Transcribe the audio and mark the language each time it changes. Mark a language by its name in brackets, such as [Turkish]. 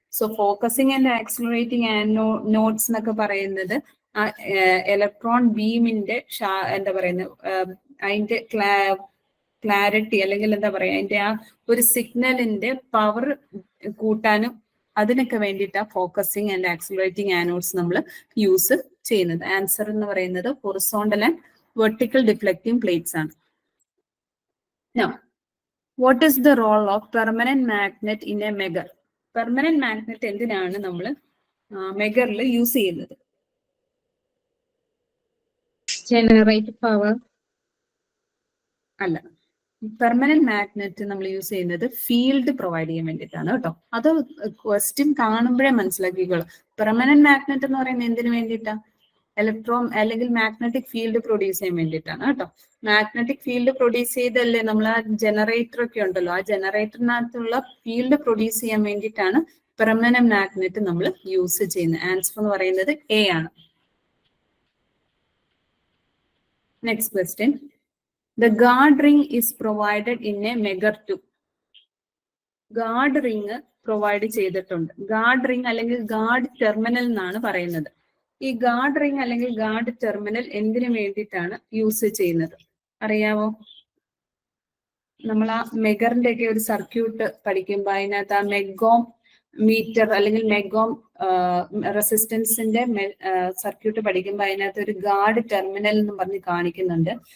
[Malayalam] So focusing and accelerating anodes എന്നൊക്കെ പറയുന്നത് ആ ഇലക്ട്രോൺ ബീമിന്റെ എന്താ പറയുന്നത് അതിന്റെ ക്ലാരിറ്റി അല്ലെങ്കിൽ എന്താ പറയാ അതിന്റെ ആ ഒരു സിഗ്നലിന്റെ പവർ കൂട്ടാനും അതിനൊക്കെ വേണ്ടിയിട്ടാണ് ഫോക്കസിംഗ് ആൻഡ് ആക്സിലറേറ്റിംഗ് ആനോഡ്സ് നമ്മൾ യൂസ് ചെയ്യുന്നത്. ആൻസർ എന്ന് പറയുന്നത് horizontal and vertical deflecting plates ആണ്. [English] Now, what is the role of permanent magnet in a megger? [Malayalam] Permanent magnet എന്തിനാണ് നമ്മൾ മെഗറിൽ യൂസ് ചെയ്യുന്നത്? [English] Generate power. [Malayalam] അല്ല, പെർമനന്റ് മാഗ്നറ്റ് നമ്മൾ യൂസ് ചെയ്യുന്നത് ഫീൽഡ് പ്രൊവൈഡ് ചെയ്യാൻ വേണ്ടിയിട്ടാണ് കേട്ടോ. അത് ക്വസ്റ്റ്യൻ കാണുമ്പോഴേ മനസ്സിലാക്കിക്കോളൂ. പെർമനന്റ് മാഗ്നറ്റ് എന്ന് പറയുന്നത് എന്തിനു വേണ്ടിയിട്ടാണ്? ഇലക്ട്രോൺ അല്ലെങ്കിൽ മാഗ്നറ്റിക് ഫീൽഡ് പ്രൊഡ്യൂസ് ചെയ്യാൻ വേണ്ടിയിട്ടാണ് കേട്ടോ. മാഗ്നറ്റിക് ഫീൽഡ് പ്രൊഡ്യൂസ് ചെയ്തല്ലേ നമ്മൾ ആ ജനറേറ്റർ ഒക്കെ ഉണ്ടല്ലോ, ആ ജനറേറ്ററിനകത്തുള്ള ഫീൽഡ് പ്രൊഡ്യൂസ് ചെയ്യാൻ വേണ്ടിയിട്ടാണ് പെർമനന്റ് മാഗ്നറ്റ് നമ്മൾ യൂസ് ചെയ്യുന്നത്. ആൻസർ എന്ന് പറയുന്നത് എ ആണ്. Next question. [English] The guard ring is provided in a megger tube. [Malayalam] Guard ring provide ചെയ്തിട്ടുണ്ട്. ഗാർഡ് റിങ് അല്ലെങ്കിൽ ഗാർഡ് ടെർമിനൽ എന്നാണ് പറയുന്നത്. ഈ ഗാർഡ് റിങ് അല്ലെങ്കിൽ ഗാർഡ് ടെർമിനൽ എന്തിനു വേണ്ടിയിട്ടാണ് യൂസ് ചെയ്യുന്നത് അറിയാവോ? നമ്മൾ ആ മെഗറിന്റെ ഒക്കെ ഒരു സർക്യൂട്ട് പഠിക്കുമ്പോൾ അതിനകത്ത് ആ മെഗോം മീറ്റർ അല്ലെങ്കിൽ മെഗോം റെസിസ്റ്റൻസിന്റെ സർക്യൂട്ട് പഠിക്കുമ്പോൾ അതിനകത്ത് ഒരു ഗാർഡ് ടെർമിനൽ എന്ന് പറഞ്ഞ് കാണിക്കുന്നുണ്ട്.